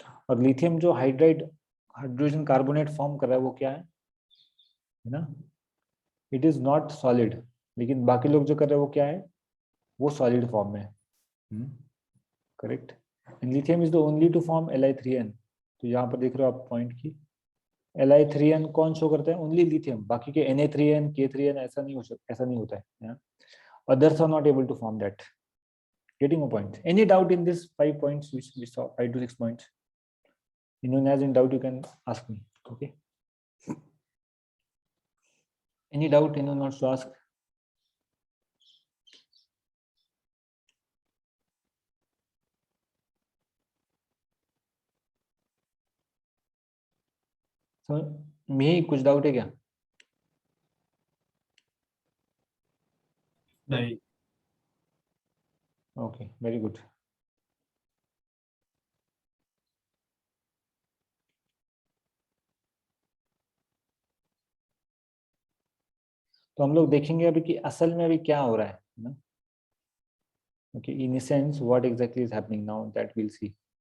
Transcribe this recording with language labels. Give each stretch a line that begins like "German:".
Hindi: और लिथियम जो hydride hydrogen carbonate form कर रहा है वो क्या है ना,
English: it is not solid,
Hindi: लेकिन बाकी लोग जो कर रहे हैं वो क्या है, वो सॉलिड फॉर्म में, correct.
English: And lithium is the only to form Li3N.
Hindi: तो यहाँ पर देख रहे हो आप पॉइंट की, Li3N कौन शो करता है, ओनली लिथियम, बाकी के Na3N K3N ऐसा नहीं हो सकता, ऐसा नहीं होता है.
English: Others are not able to form that. Getting a point. Any doubt in this 5 points which we saw, 5 to 6 points? Anyone has any doubt, you can ask me. Okay. Any doubt anyone wants to ask?
Hindi: So, me कुछ doubt है क्या? नहीं.
English: Okay, very good.
Hindi: तो हम लोग देखेंगे अभी कि असल में अभी क्या हो रहा है ना.
English: Okay, in a sense, what exactly is happening now, that we'll see.